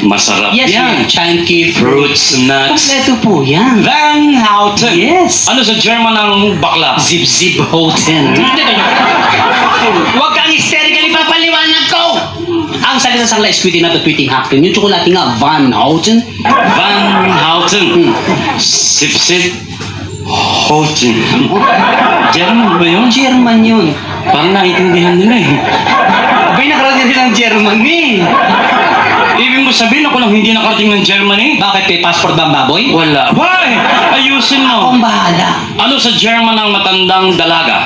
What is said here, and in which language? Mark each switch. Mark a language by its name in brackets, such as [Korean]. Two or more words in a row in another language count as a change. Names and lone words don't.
[Filipino] Masarap Yes, yan. chunky [English] Fruits, nuts. [Filipino] Kompleto po yan. Van Houten. Yes. Ano sa German ng bakla? Zip Zip Houten. Huwag kang hysterically papaliwanag ko! Ang salita sa kanila [English] is tweeting [Filipino] na [English] to tweeting [Filipino] Houten. Yung tsokolate nga, Van Houten. Van Houten. Sip sip. Houten. German ba yun? German yun. Parang naiintindihan nila eh. Abay, nakarating din ng Germany. Ibig mo sabihin ako lang hindi nakarating ng Germany? Bakit may passport ba ang baboy? Wala. Why? Ayusin mo. Akong bahala. Ano sa German ang matandang dalaga?